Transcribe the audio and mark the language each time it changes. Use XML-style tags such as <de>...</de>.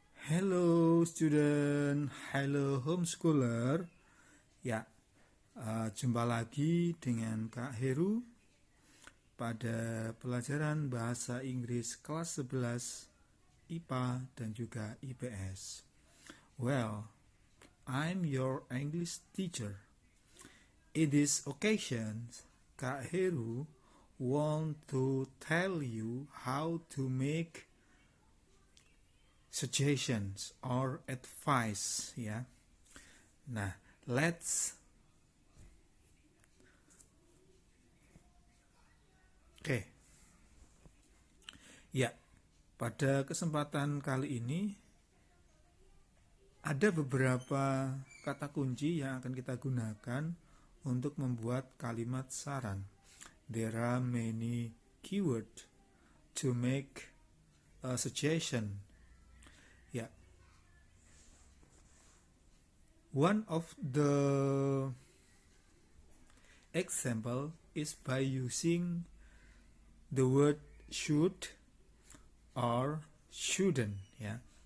<en>Hello student, hello homeschooler.</en> <id>Ya, jumpa lagi dengan Kak Heru pada pelajaran Bahasa Inggris kelas 11 IPA dan juga IPS.</id> <en>Well, I'm your English teacher. In this occasion, Kak Heru want to tell you how to make suggestions or advice, ya.</en> <id>Nah, Oke. Ya, pada kesempatan kali ini ada beberapa kata kunci yang akan kita gunakan untuk membuat kalimat saran.</id> <en>There are many keywords to make a suggestion. Ya. One of the example is by using the word should or shouldn't, ya.</en>